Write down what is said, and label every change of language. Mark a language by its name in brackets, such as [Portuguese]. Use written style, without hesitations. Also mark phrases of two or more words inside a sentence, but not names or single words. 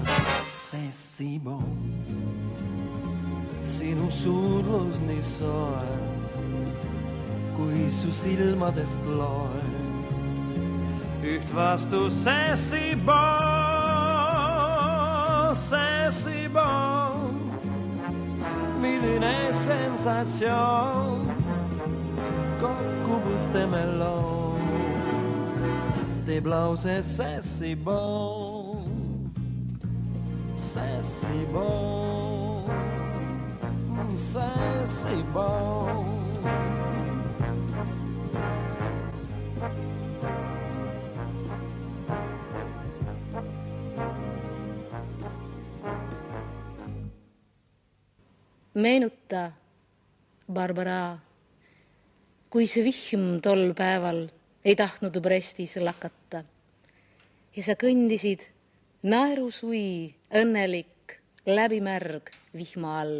[French] See si bon, [Estonian] sinu suudlus nii soe, kui su silmadest loen üht vastus. [French] See si bon, see si bon, [Estonian] milline sensatsioon, kokkuvõtte meloon teeb lause [French] see si bon, see si bon, see si bon. [Estonian] Meenuta, Barbara, kui see vihm tol päeval ei tahtnud Brestis lakata ja sa kõndisid naerusui, õnnelik, läbimärg vihma all.